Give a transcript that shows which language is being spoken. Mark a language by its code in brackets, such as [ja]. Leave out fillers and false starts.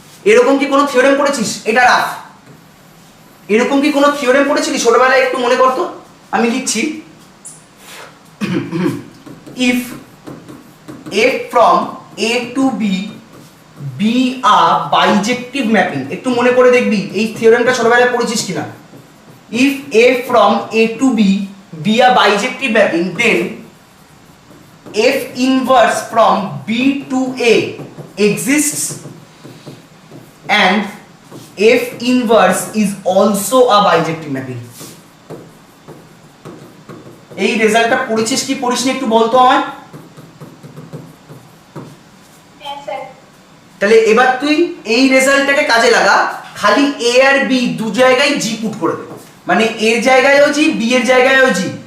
[bn] এরকম কি কোনো থিওরেম পড়েছিস? এটা রাফ। এরকম কি কোনো থিওরেম পড়েছিলি ছোটবেলায়? একটু মনে করতো। আমি লিখছি [en] if f from a to b be a bijective mapping, [bn] একটু মনে করে দেখবি এই থিওরেমটা ছোটবেলায় পড়েছিস কিনা। [en] if a from a to b be a bijective mapping then f inverse from b to a exists and f inverse is also a bijective mapping। [bn] এই রেজাল্টটা পড়েছিস কি পড়িসনি একটু বলতো আমায়। হ্যাঁ স্যার। তাহলে এবার তুই এই রেজাল্টটাকে কাজে লাগা, খালি এ আর বি দু জায়গায় জি পুট করে দে, মানে এর জায়গায়ও জি বি এর জায়গায়ও জি।